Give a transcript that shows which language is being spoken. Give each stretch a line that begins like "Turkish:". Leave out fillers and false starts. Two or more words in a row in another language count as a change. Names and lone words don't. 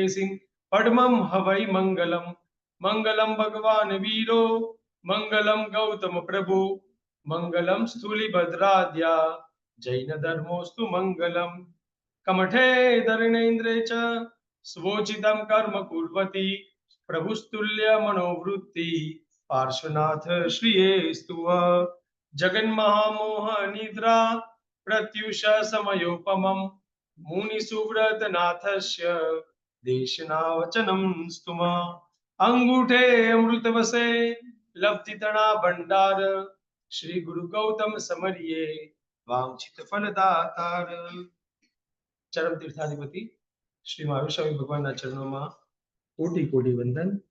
Sanskrit: सिंह पद्मम हवै मंगलम मंगलम भगवान वीरो मंगलम गौतम प्रभु मंगलम स्थूलिभद्राद्या जैन धर्मोस्तु मंगलम कमठे धरणेन्द्रे च स्वोचितं कर्म कुर्वती प्रभुस्तुल्य मनोवृत्ति पार्श्वनाथ श्रियेस्तु जगन्महामोह निद्रा प्रत्युष समयोपमं मुनिसुव्रतनाथस्य દેશના વચનમ સ્તુમ
Gujarati: અંગૂઠે અમૃત વસે લબ્ધિતણા ભંડાર શ્રી ગુરુ ગૌતમ સમરિયે વાંછિત ફલદાતાર ચરમ તીર્થાધિપતિ શ્રી મહાવીર સ્વામી ભગવાનના ચરણોમાં કોટી કોટી વંદન.